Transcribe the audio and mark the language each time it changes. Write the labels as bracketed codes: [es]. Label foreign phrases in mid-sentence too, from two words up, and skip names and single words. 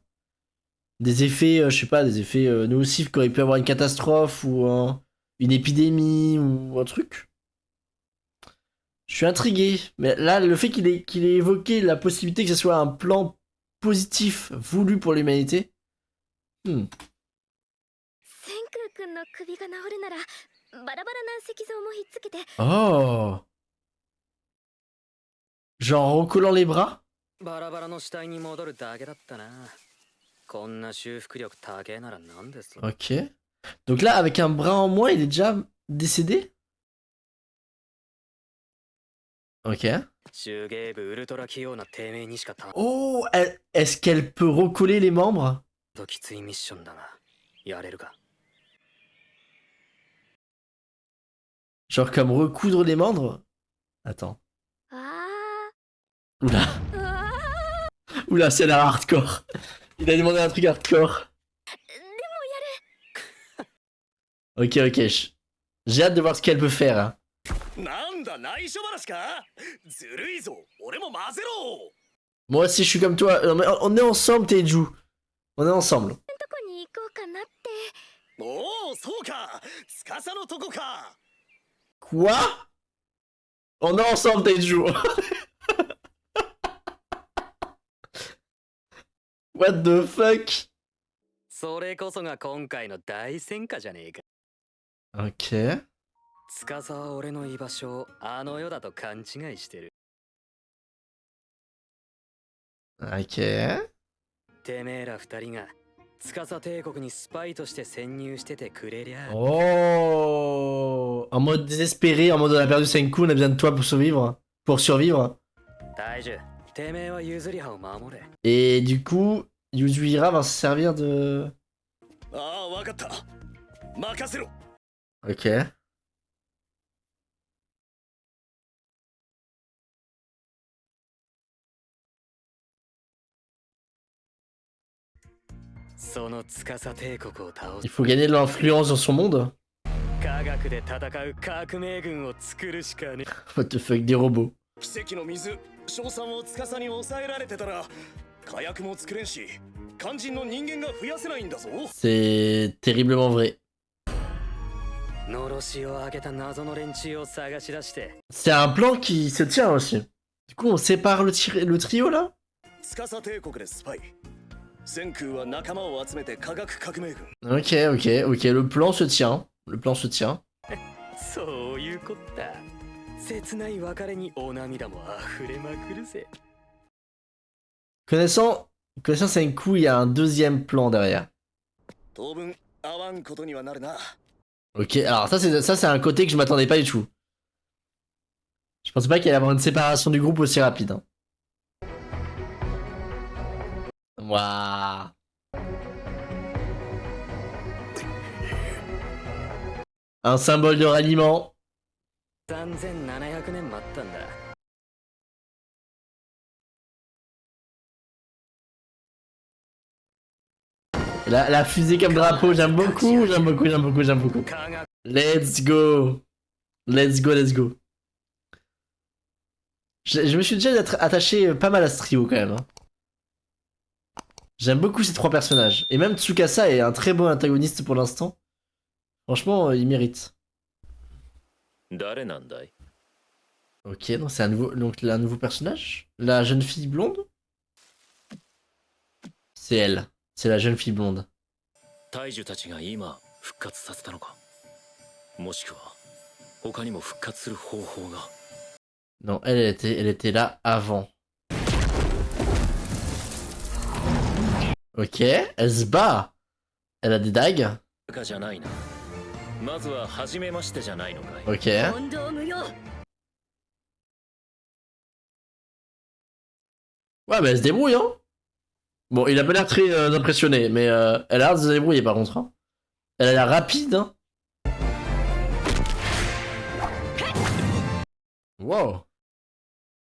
[fr] Des effets, je sais pas, des effets nocifs qu'aurait pu avoir une catastrophe ou une épidémie ou un truc. Je suis intrigué, mais là le fait qu'il ait évoqué la possibilité que ce soit un plan positif voulu pour l'humanité. [ja] 千空君の首が治るならバラバラな石像もひっつけて [fr] Oh, genre en recollant les bras? [ja] バラバラの死体に戻るだけだったな。こんな修復力高えならなんです。 [fr] Ok. Donc là, avec un bras en moins, il est déjà décédé? Ok. [ja] 手芸部ウルトラ器用なてめえにしかた [fr] Oh, est-ce qu'elle peut recoller les membres? [ja] ときついミッションだが、やれるか。 [fr] Genre comme recoudre les membres? Attends. あ Oula. ーあ Oula, c'est la hardcore. Il a demandé un truc hardcore. ー Ok, ok. J'ai hâte de voir ce qu'elle peut faire. Hein. [ja] なんだ内緒話か。ずるいぞ。俺も混ぜろ。 [fr] Moi aussi, je suis comme toi. Non, mais on est ensemble, Teju. On est ensemble. [ja] どこに行こうかなって。おお、そうか。司のとこか。 [fr] Quoi? On est ensemble, Teju. [en] What the fuck? [ja] それこそが今回の大戦果じゃねえか。 [fr] Ok. [ja] 司は俺の居場所をあの世だと勘違いしてる。 [fr] Ok. [ja] てめえら二人が司帝国にスパイとして潜入しててくれりゃ。 [fr] Oh. En mode désespéré, en mode on a perdu Senku, on a besoin de toi pour survivre. Pour survivre. [ja] 大樹、てめえはユズリハを守れ。 [fr] Et du coup, Yuzuhira va se servir de... [ja] ああ、わかった。任せろ。 [fr] Ok. [ja] その司帝国を倒 [fr] Il [ja] す。 [fr] faut gagner de l'influence dans son monde. [ja] 科学で戦う革命軍を作るしかね。 [en] What the fuck, [fr] des robots. [ja] 奇跡の水、硝酸を司に抑えられてたら、火薬も作れんし、肝心の人間が増やせないんだぞ。 [fr] C'est terriblement vrai. [ja] のろしを上げた謎の連中を探し出して。 [fr] C'est un plan qui se tient aussi. Du coup, on sépare le trio là? [ja] 司帝国でスパイ。千空は仲間を集めて科学革命軍。 [fr] Ok, ok, ok. Le plan se tient. Le plan se tient. [ja] そういうこった。切ない別れにお涙も溢れまくるぜ。 [fr] Connaissant Senku, il y a un deuxième plan derrière. [ja] 当分合わんことにはなるな。 [fr] Ok, alors ça c'est un côté que je m'attendais pas du tout. Je pensais pas qu'il allait y avoir une séparation du groupe aussi rapide. Hein. Waouh. Un symbole de ralliement. [ja] 3700 年待ったんだ。 [fr] La fusée comme drapeau, j'aime beaucoup, j'aime beaucoup, j'aime beaucoup, j'aime beaucoup. [ja] 科学 [en] Let's go. Let's go, let's go. [fr] Je me suis déjà attaché pas mal à ce trio quand même. Hein. J'aime beaucoup ces trois personnages. Et même Tsukasa est un très bon antagoniste pour l'instant. Franchement, il mérite. Ok, donc c'est un nouveau personnage. La jeune fille blonde. C'est elle. C'est la jeune fille blonde. [ja] 大樹たちが今復活させたのか、もしくは他にも復活する方法が。 [fr] Non, elle était là avant. Ok, elle se bat. Elle a des dagues. [ja] かじゃないな。まずは初めましてじゃないのかい。 [fr] Ok. [ja] 問答無用。 [fr] Ouais, mais elle se débrouille, hein. Bon, il a pas l'air très impressionné, mais elle a l'air de se débrouiller par contre. Hein. Elle a l'air rapide, hein. Wow.